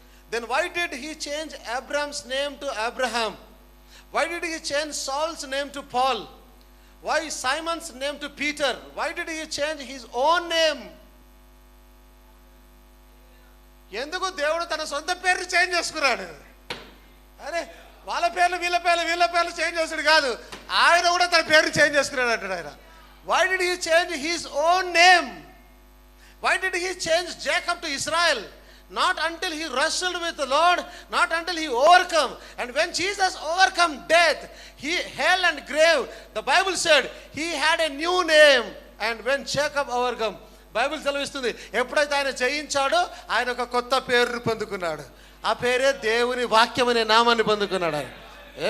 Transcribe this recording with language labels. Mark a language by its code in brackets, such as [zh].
[en] Then why did he change Abraham's name to Abraham? Why did he change Saul's name to Paul? Why Simon's name to Peter? Why did he change his own name? [te] ఎందుకు దేవుడు తన సొంత పేరు change చేసుకున్నాడు? అరే వాళ్ళ పేర్లు వీళ్ళ పేర్లు చేంజ్ చేసాడు కాదు, ఆయన కూడా తన పేరు చేంజ్ చేసుకున్నాడు అంటాడు ఆయన. [en] Why did he change his own name? Why did he change Jacob to Israel? Not until he wrestled with the Lord, not until he overcome. And when Jesus overcome death, hell and grave, the Bible said he had a new name. And when Jacob overcome, [te] Bible సెలవిస్తుంది, ఎప్పుడైతే ఆయన జయించాడో ఆయన ఒక కొత్త పేరును పొందుకున్నాడు. ఆ పేరే దేవుని వాక్యం అనే నామాన్ని పొందుకున్నాడు ఆయన.